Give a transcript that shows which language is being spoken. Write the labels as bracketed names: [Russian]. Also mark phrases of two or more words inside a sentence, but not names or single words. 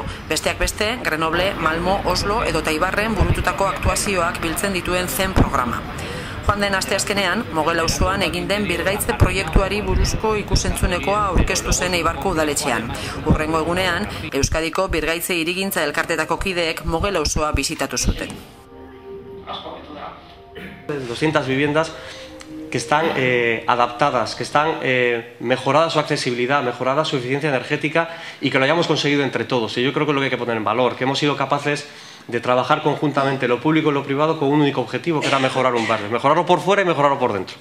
[Basque] Besteak beste, Grenoble, Malmo, Oslo edo Ibarren burututako aktuazioak biltzen dituen zen programa. Joan den asteazkenean, Mogel auzoan egin den birgaitze proiektuari buruzko ikusentzunekoa aurkeztu zen Eibarko udaletxean. Hurrengo egunean, Euskadiko birgaitze hirigintza elkartetako kideek Mogel auzoa bisitatu zuten. [Spanish] 200 viviendas que están adaptadas, que están mejorada su accesibilidad, mejorada su eficiencia energética y que lo hayamos conseguido entre todos. Y yo creo que es lo que hay que poner en valor, que hemos sido capaces de trabajar conjuntamente lo público y lo privado con un único objetivo, que era mejorar un barrio, mejorarlo por fuera y mejorarlo por dentro.